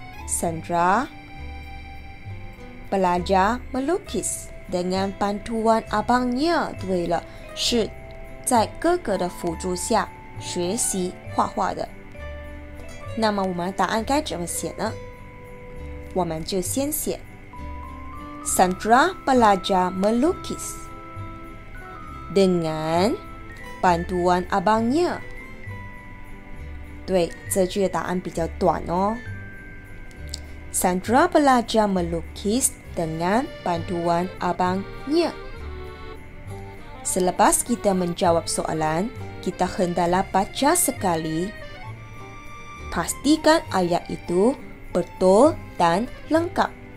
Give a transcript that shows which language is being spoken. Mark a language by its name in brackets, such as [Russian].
[Malay] Sandra belajar melukis dengan bantuan abangnya. [Chinese] 对了，是在哥哥的辅助下学习画画的。那么我们的答案该怎么写呢？我们就先写 [Malay] Sandra belajar melukis dengan bantuan abangnya. [Chinese] 对，这句的答案比较短哦。 [Malay] Sandra belajar melukis dengan bantuan abangnya. Selepas kita menjawab soalan, kita hendaklah baca sekali. Pastikan ayat itu betul dan lengkap.